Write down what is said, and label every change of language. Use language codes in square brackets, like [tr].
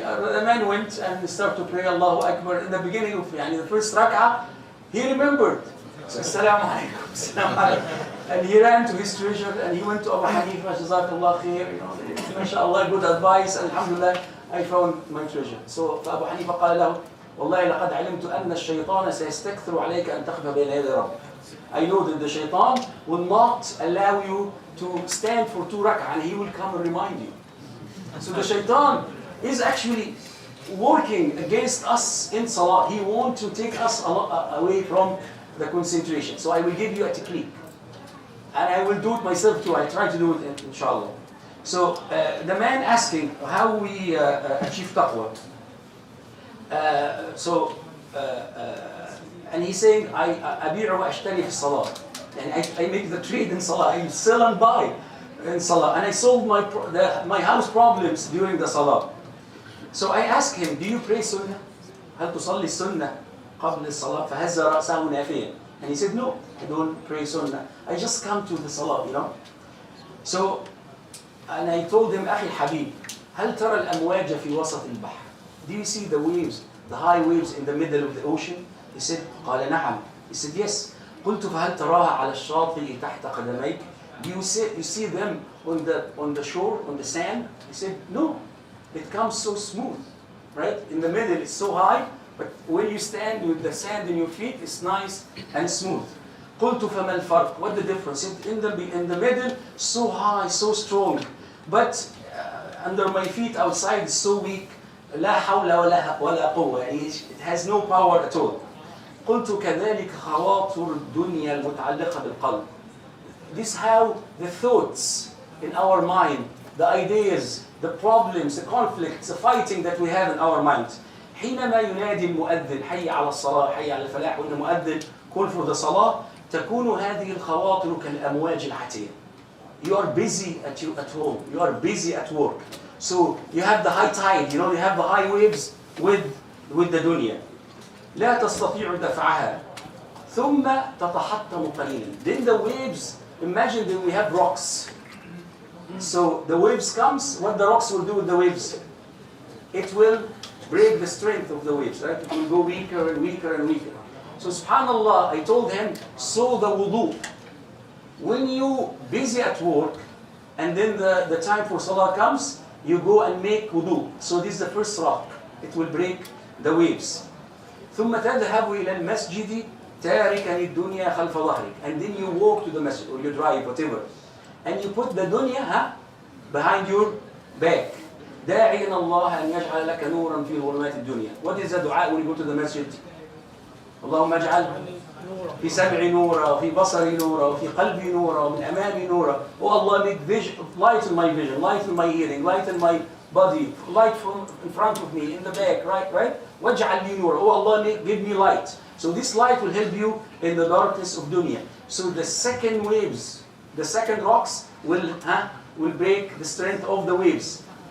[en] The man went and started to pray Allahu Akbar. In the beginning of the first rak'ah, he remembered. So Assalamu alaikum, Assalamu alaikum. And he ran to his treasure and he went to Abu Hanifa, Jazakallah khair, MashaAllah, good advice, Alhamdulillah, I found my treasure. [ar] So Abu Hanifa قال له, والله لقد علمت أن الشيطان سيستكثر عليك أن تخفى بين يدي ربك. [en] I know that the shaitan will not allow you to stand for 2 rak'ah, and he will come and remind you. So the shaitan is actually working against us in salah. He wants to take us away from the concentration. So I will give you a technique. And I will do it myself too. I try to do it, inshallah. So the man asking how we achieve taqwa. And he's saying, [ar] أبيع وأشتري في الصلاة. [en] And I make the trade in salah. I sell and buy in salah. And I solve my house problems during the salah. So I asked him, do you pray sunnah? [ar] هل تصلي السنة قبل الصلاة؟ فهز رأسه نافيا. [en] And he said, no, I don't pray sunnah. I just come to the salah, So, and I told him, [ar] أخي الحبيب, هل ترى الأمواج في وسط البحر? [en] Do you see the waves, the high waves in the middle of the ocean? He said, [ar] قال نعم. [en] He said, yes. [ar] قلت فهل تراها على الشاطئ تحت قدميك? [en] Do you see them on the shore, on the sand? He said, no. It comes so smooth, right? In the middle, it's so high. But when you stand with the sand in your feet, it's nice and smooth. [ar] قلت فما الفرق? [en] What the difference? In the middle, so high, so strong. But under my feet outside, it's so weak. [ar] لا حول ولا قوة. [en] It has no power at all. [ar] قلت كذلك خواطر الدنيا المتعلقة بالقلب. [en] This is how the thoughts in our mind, the ideas, the problems, the conflicts, the fighting that we have in our minds. [ar] حينما ينادي المؤذن حي على الصلاة حي على الفلاح, وإن المؤذن [en] call for the salah, [ar] تكون هذه الخواطر كالأمواج العاتية. [en] You are busy at home, you are busy at work. So you have the high tide, you have the high waves with the dunya. [ar] لا تستطيع دفعها ثم تتحطم قليلا. [en] Then the waves, imagine that we have rocks. So the waves comes, what the rocks will do with the waves? It will break the strength of the waves, right? It will go weaker and weaker and weaker. So subhanallah, I told him, so the wudu. When you busy at work, and then the time for salah comes, you go and make wudu. So this is the first rock. It will break the waves. [ar] ثم تذهب إلى المسجد تاركا الدنيا خلف ظهرك. [en] And then you walk to the masjid, or you drive, whatever. And you put the dunya behind your back. [ar] داعيا الله أن يجعل لك نورا في ظلمات الدنيا. [en] What is the dua when you go to the masjid? [ar] اللهم اجعل في سمعي نورا وفي بصري نورا وفي قلبي نورا ومن أمامي نورا. [en] Oh Allah, make vision, light in my vision, light in my hearing, light in my body, light from in front of me, in the back, right? [ar] واجعل لي نورا. [en] Oh Allah, give me light. So this light will help you in the darkness of dunya. So the second waves, the second rocks will break the strength of the waves.